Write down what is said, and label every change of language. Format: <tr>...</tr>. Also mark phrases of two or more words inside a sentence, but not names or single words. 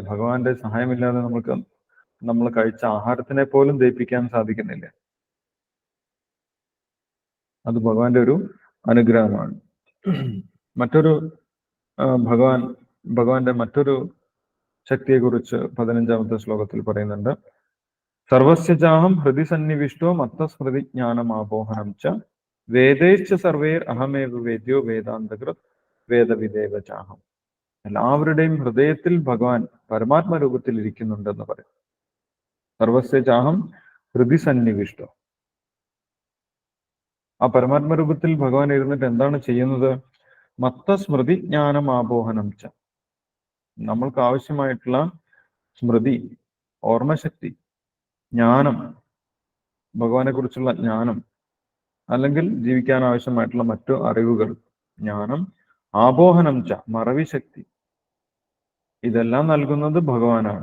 <ml>ഭഗവാന്റെ സഹായമില്ലാതെ നമ്മൾ കഴിച്ച ആഹാരത്തിനെ പോലും ദഹിപ്പിക്കാൻ സാധിക്കുന്നില്ല. അത് ഭഗവാന്റെ ഒരു അനുഗ്രഹമാണ്. മറ്റൊരു ഭഗവാന്റെ മറ്റൊരു ശക്തിയെക്കുറിച്ച് 15ാമത്തെ ശ്ലോകത്തിൽ പറയുന്നുണ്ട്.</ml> <sa>സർവസ്യ ചാഹം ഹൃദി സന്നിവിഷ്ടോ മത്തസ്മൃതി ജ്ഞാനമാപോഹനം ച വേദേശ്ച സർവേർ അഹമേവ വേദ്യോ വേദാന്തകൃത് വേദവിദേവ ചാഹം.</sa> <ml>എല്ലാവരുടെയും ഹൃദയത്തിൽ ഭഗവാൻ പരമാത്മ രൂപത്തിൽ ഇരിക്കുന്നുണ്ടെന്ന് പറയും.</ml> <sa>സർവസ്യ ചാഹം ഹൃദി സന്നിവിഷ്ടോ.</sa> <ml>ആ പരമാത്മ രൂപത്തിൽ ഭഗവാൻ ഇരുന്നിട്ട് എന്താണ് ചെയ്യുന്നത്?</ml> <sa>മത്തസ്മൃതി ജ്ഞാനമാപോഹനം ച.</sa> <ml>നമ്മൾക്ക് ആവശ്യമായിട്ടുള്ള സ്മൃതി, ഓർമ്മശക്തി, ജ്ഞാനം, ഭഗവാനെ കുറിച്ചുള്ള ജ്ഞാനം, അല്ലെങ്കിൽ ജീവിക്കാൻ ആവശ്യമായിട്ടുള്ള മറ്റു അറിവുകൾ, ജ്ഞാനം,</ml> <sa>ആപോഹനം ച</sa> <ml>മറവി ശക്തി, ഇതെല്ലാം നൽകുന്നത് ഭഗവാനാണ്.</ml>